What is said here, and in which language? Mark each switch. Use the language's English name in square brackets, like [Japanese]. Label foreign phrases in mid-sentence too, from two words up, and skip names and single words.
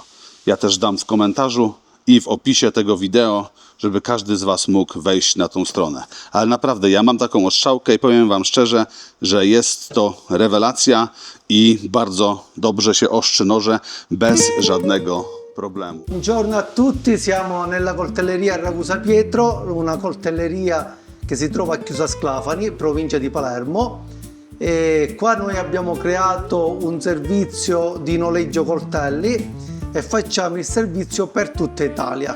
[Polish] Ja też dam w komentarzu i w opisie tego wideo, żeby każdy z Was mógł wejść na tą stronę. Ale naprawdę, ja mam taką oszczałkę i powiem Wam szczerze, że jest to rewelacja i bardzo dobrze się ostrzy noże bez żadnego problemu. [Italian] Buongiorno a tutti, siamo nella coltelleria Ragusa Pietro, una coltelleria che si trova a Chiusa Sclafani, provincia di Palermo. Qua noi abbiamo creato un servizio di noleggio coltelli e facciamo il servizio per tutta Italia.